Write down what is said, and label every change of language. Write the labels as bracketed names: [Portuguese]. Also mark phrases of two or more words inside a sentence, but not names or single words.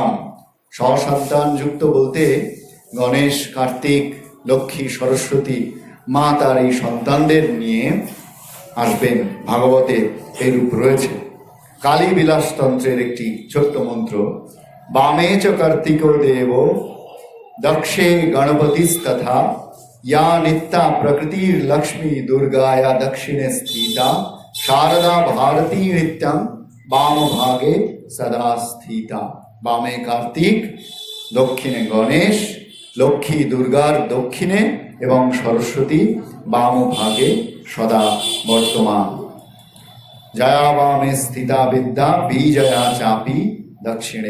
[Bangla] সন্তান যুক্ত বলতে গণেশ, কার্তিক, লক্ষ্মী, সরস্বতী মা তার এই সন্তানদের নিয়ে আসবেন। ভাগবতে এরূপ রয়েছে। কালী বিলাস তন্ত্রের একটি ছোট্ট মন্ত্র, [Sanskrit] বামে চ কার্তিক দেব দক্ষে গণপতিস্তথা या नित्या प्रकृतिर लक्ष्मी दुर्गाया दक्षिणे स्थिता शारदा भारती नित्यं वाम भागे सदा स्थिता। [Bangla] বামে কার্তিক, দক্ষিণে গণেশ, লক্ষ্মী দুর্গার দক্ষিণে এবং সরস্বতী বাম ভাগে সদা বর্তমান। [Sanskrit] জয়া বামে স্থিতা বিদ্যা বিজয়া চাপি দক্ষিণে।